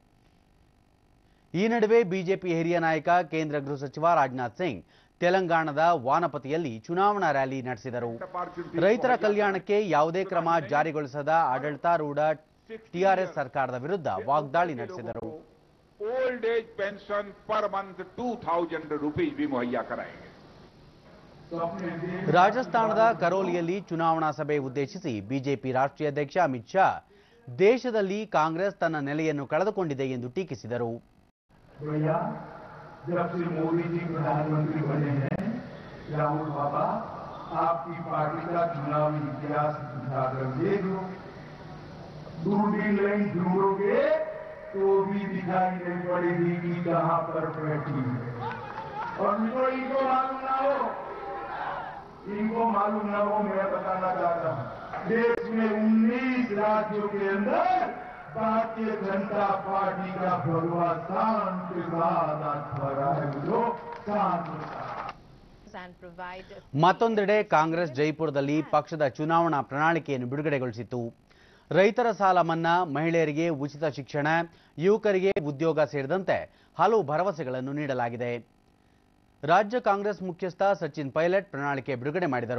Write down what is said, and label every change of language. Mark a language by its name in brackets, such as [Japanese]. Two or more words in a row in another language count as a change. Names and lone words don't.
[Kannada] ಈ ನಡುವೆ ಬಿಜೆಪಿ ಹಿರಿಯ ನಾಯಕ ಕೇಂದ್ರ ಗೃಹ ಸಚಿವ ರಾಜನಾಥ್ ಸಿಂಗ್ ತೆಲಂಗಾಣದ ವಾನಪತಿಯಲ್ಲಿ ಚುನಾವಣಾ ರ್ಯಾಲಿ ನಡೆಸಿದರು. ರೈತರ ಕಲ್ಯಾಣಕ್ಕೆ ಯಾವುದೇ ಕ್ರಮ ಜಾರಿಗೊಳಿಸದ ಆಡಳಿತಾರೂಢ ಟಿಆರ್ಎಸ್ ಸರ್ಕಾರದ ವಿರುದ್ಧ ವಾಗ್ದಾಳಿ ನಡೆಸಿದರು. [English] old age pension पर month 2000 rupees [Hindi] भी मुहैया कराएंगे. [Kannada] ರಾಜಸ್ಥಾನದ ಕರೋಲಿಯಲ್ಲಿ ಚುನಾವಣಾ ಸಭೆ ಉದ್ದೇಶಿಸಿ ಬಿಜೆಪಿ ರಾಷ್ಟ್ರೀಯ ಅಧ್ಯಕ್ಷ ಅಮಿತ್ ಶಾ ದೇಶದಲ್ಲಿ ಕಾಂಗ್ರೆಸ್ ತನ್ನ ನೆಲೆಯನ್ನು ಕಳೆದುಕೊಂಡಿದೆ ಎಂದು ಟೀಕಿಸಿದರು. [Hindi] जब से मोदी जी प्रधानमंत्री बने हैं, राहुल बाबा आपकी पार्टी का चुनावी इतिहास उठाकर देख लो. दूरबीन नहीं ढूंढोगे तो भी दिखाई नहीं पड़ेगी कि कहां पर बैठी है. और इनको मालूम ना हो, मैं बताना चाहता हूं, देश में 19 राज्यों के अंदर भारतीय जनता पार्टी का भगवा शान के साथ आज भरा है जो शान [Kannada] ಮತ್ತೊಂದೆಡೆ ಕಾಂಗ್ರೆಸ್ ಜೈಪುರದಲ್ಲಿ ಪಕ್ಷದ ಚುನಾವಣಾ ಪ್ರಣಾಳಿಕೆಯನ್ನು ಬಿಡುಗಡೆಗೊಳಿಸಿತು. ರೈತರ ಸಾಲ ಮನ್ನಾ, ಮಹಿಳೆಯರಿಗೆ ಉಚಿತ ಶಿಕ್ಷಣ, ಯುವಕರಿಗೆ ಉದ್ಯೋಗ ಸೇರಿದಂತೆ ಹಲವು ಭರವಸೆಗಳನ್ನು ನೀಡಲಾಗಿದೆ. ರಾಜ್ಯ ಕಾಂಗ್ರೆಸ್ ಮುಖ್ಯಸ್ಥ ಸಚಿನ್ ಪೈಲಟ್ ಪ್ರಣಾಳಿಕೆ ಬಿಡುಗಡೆ ಮಾಡಿದರು.